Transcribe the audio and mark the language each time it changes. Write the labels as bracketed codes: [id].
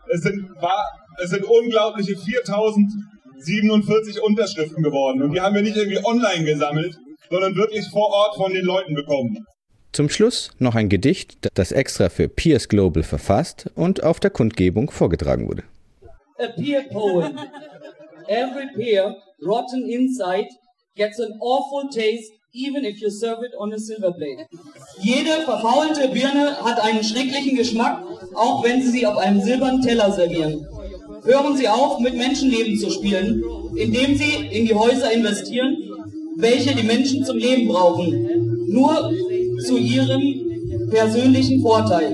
[de] Es sind unglaubliche 4.047 Unterschriften geworden und die haben wir nicht irgendwie online gesammelt, sondern wirklich vor Ort von den Leuten bekommen. Zum Schluss noch ein Gedicht, das extra für Pierce Global verfasst und auf der Kundgebung vorgetragen wurde. [en] A peer poem. Every peer, rotten inside, gets an awful taste, even if you serve it on a silver plate. [de] Jede verfaulte Birne hat einen schrecklichen Geschmack, auch wenn Sie sie auf einem silbernen Teller servieren. Hören Sie auf, mit Menschenleben zu spielen, indem Sie in die Häuser investieren, welche die Menschen zum Leben brauchen, nur zu ihrem persönlichen Vorteil.